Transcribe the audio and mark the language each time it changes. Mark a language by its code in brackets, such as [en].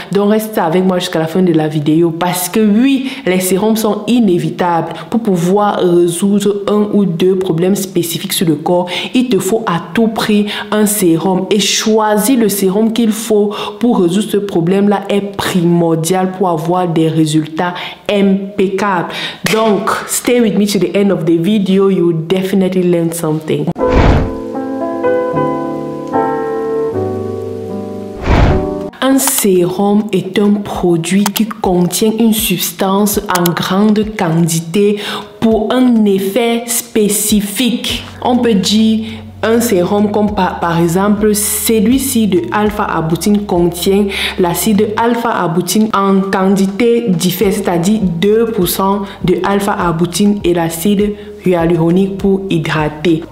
[fr] Donc reste avec moi jusqu'à la fin de la vidéo parce que oui, les sérums sont inévitables. Pour pouvoir résoudre un ou deux problèmes spécifiques sur le corps, il te faut à tout prix un sérum. Et choisir le sérum qu'il faut pour résoudre ce problème-là est primordial pour avoir des résultats impeccables. [en] Donc, stay with me to the end of the video. You will definitely learn something. [fr] Un sérum est un produit qui contient une substance en grande quantité pour un effet spécifique. On peut dire un sérum comme par exemple celui-ci de alpha-arbutin contient l'acide alpha-arbutin en quantité différente, c'est-à-dire 2% de alpha-arbutin et l'acide hyaluronique pour hydrater.